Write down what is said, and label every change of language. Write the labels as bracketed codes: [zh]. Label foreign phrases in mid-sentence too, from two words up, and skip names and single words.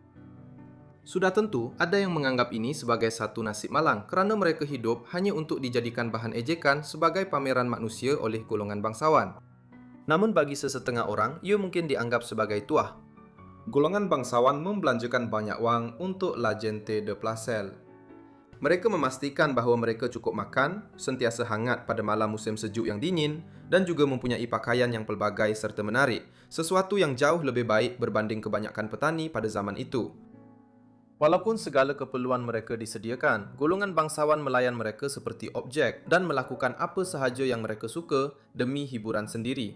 [ms] Sudah tentu, ada yang menganggap ini sebagai satu nasib malang kerana mereka hidup hanya untuk dijadikan bahan ejekan sebagai pameran manusia oleh golongan bangsawan. Namun bagi sesetengah orang, ia mungkin dianggap sebagai tuah. Golongan bangsawan membelanjakan banyak wang untuk [es] la gente de placer. [ms] Mereka memastikan bahawa mereka cukup makan, sentiasa hangat pada malam musim sejuk yang dingin, dan juga mempunyai pakaian yang pelbagai serta menarik, sesuatu yang jauh lebih baik berbanding kebanyakan petani pada zaman itu. Walaupun segala keperluan mereka disediakan, golongan bangsawan melayan mereka seperti objek dan melakukan apa sahaja yang mereka suka demi hiburan sendiri.